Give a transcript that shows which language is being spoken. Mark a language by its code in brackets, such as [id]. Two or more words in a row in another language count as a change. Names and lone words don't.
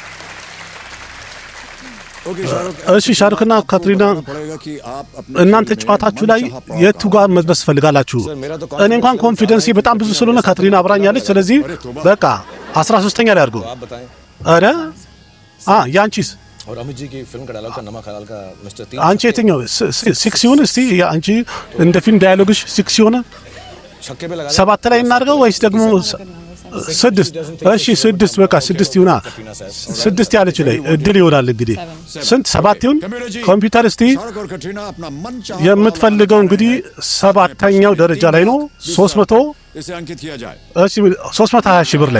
[am] እሺ ሻሩክና ካትሪና እናንተ ጨዋታችሁ ላይ የቱ ጋር መድረስ ፈልጋላችሁ እኔ እንኳን ኮንፊደንስ በጣም ብዙ ስለሆነ ካትሪና አብራኛለች ስለዚህ በቃ 13ኛ ላይ አድርጉ አረ ያንቺስ [hi] और अमित जी की फिल्म का डायलॉग का नमक हलाल का मिस्टर 3 [am] አንቺ የትኛው 6 ይሁን እስቲ አንቺ እንደ ፊልም ዳያሎግሽ 6 ይሁን [hi] छक्के पे लगा [am] 7 ላይ እናድርገው ወይስ ደግሞ 6 እሺ 6 በቃ 6 ይሁና 6 ያለች ላይ እድል ይሆናል እንግዲህ ስንት 7 ይሁን ኮምፒውተር እስቲ የምትፈልገው እንግዲህ 7ኛው ደረጃ ላይ ነው 300 እሺ 320 ሺህ ብር ላይ